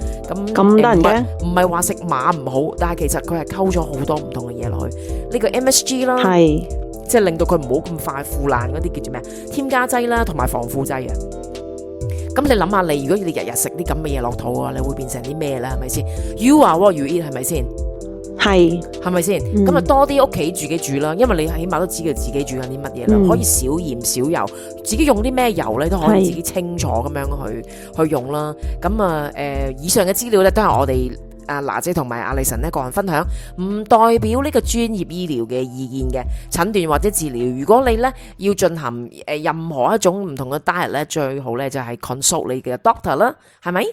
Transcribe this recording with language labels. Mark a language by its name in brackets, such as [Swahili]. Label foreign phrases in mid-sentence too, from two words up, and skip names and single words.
[Cantonese] 咁得人驚？唔係話食馬唔好，但係其實佢係溝咗好多唔同嘅嘢落去，呢個 MSG 啦，係即係令到佢唔好咁快腐爛嗰啲叫做咩？添加劑啦，同埋防腐劑啊。咁你諗下，如果你日日食啲咁嘅嘢落肚啊，你會變成啲咩咧？係咪先 ？ [English] You are what you eat [Cantonese] 係咪先？係咪先？咁啊多啲屋企自己煮啦，因為你起碼都知道自己煮緊啲乜嘢啦，可以少鹽少油，自己用啲咩油咧都可以自己清楚咁樣去用啦。咁啊以上嘅資料咧都係我哋阿娜姐同埋阿麗神呢個人分享，唔代表呢個專業醫療嘅意見嘅診斷或者治療。如果你咧要進行任何一種唔同嘅 diet 咧，最好咧就係 consult 你嘅 doctor 啦，係咪？